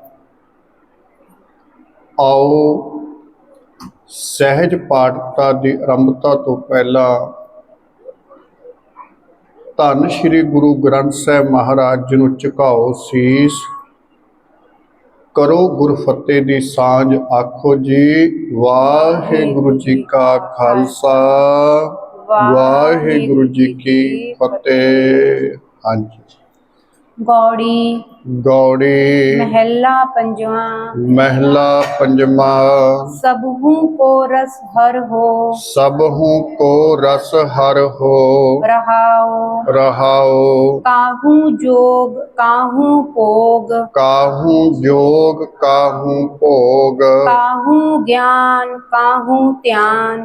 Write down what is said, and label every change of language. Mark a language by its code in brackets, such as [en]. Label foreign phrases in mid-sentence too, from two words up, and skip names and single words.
[pa] ਆਓ ਸਹਿਜ ਪਾਠਤਾ ਦੀ ਆਰੰਭਤਾ ਤੋਂ ਪਹਿਲਾਂ ਧੰਨ ਸ਼੍ਰੀ ਗੁਰੂ ਗ੍ਰੰਥ ਸਾਹਿਬ ਮਹਾਰਾਜ ਜੀ ਨੂੰ ਝੁਕਾਓ ਸੀਸ, ਕਰੋ ਗੁਰਫਤਿਹ ਦੀ ਸਾਂਝ, ਆਖੋ ਜੀ ਵਾਹਿਗੁਰੂ ਜੀ ਕਾ ਖਾਲਸਾ ਵਾਹਿਗੁਰੂ ਜੀ ਕੀ ਫਤਿਹ। ਹਾਂਜੀ। गौड़ी गौड़ी ਮਹਲਾ ਪੰਜਵਾਂ ਮਹਲਾ ਪੰਜਵਾਂ ਸਭਹੂ ਕੋ ਰਸੁ ਹਰਿ ਹੋ ਸਭਹੂ ਕੋ ਰਸੁ ਹਰਿ ਹੋ रहाओ रहाओ ਕਾਹੂ ਜੋਗ ਕਾਹੂ ਭੋਗ ਕਾਹੂ ਜੋਗ ਕਾਹੂ ਭੋਗ ਕਾਹੂ ਗਿਆਨ ਕਾਹੂ ਧਿਆਨ